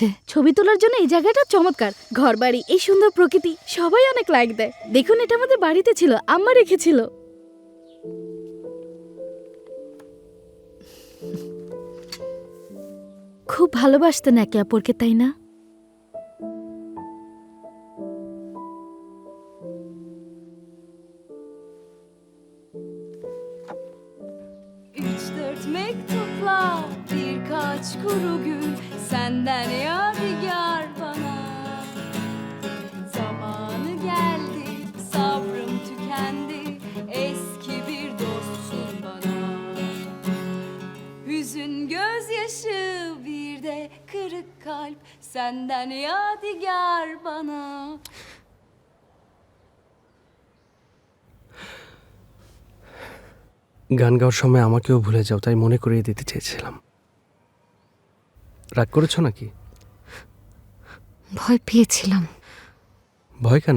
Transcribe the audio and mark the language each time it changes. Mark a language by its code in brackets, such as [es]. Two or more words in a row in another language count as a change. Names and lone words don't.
[bn] ছবি তোলার জন্য এই জায়গাটা চমৎকার। ঘরবাড়ি, এই সুন্দর প্রকৃতি, সবাই অনেক লাইক দেয়। দেখুন, এটা আমাদের বাড়িতে ছিল, আম্মা রেখেছিল। খুব ভালোবাসতেন একে অপরকে, তাই না? [tr] Üç dört mektupla birkaç kuru gül senden yadigar bana. Zamanı geldi, sabrım tükendi, eski bir dostsun bana. Hüzün gözyaşı bir de kırık kalp senden yadigar bana. [bn] গান গাওয়ার সময় আমাকেও ভুলে যাও, তাই মনে করিয়ে দিতে চেয়েছিলাম। রাগ করেছো নাকি? ভয় পেয়েছিলাম। ভয় কেন?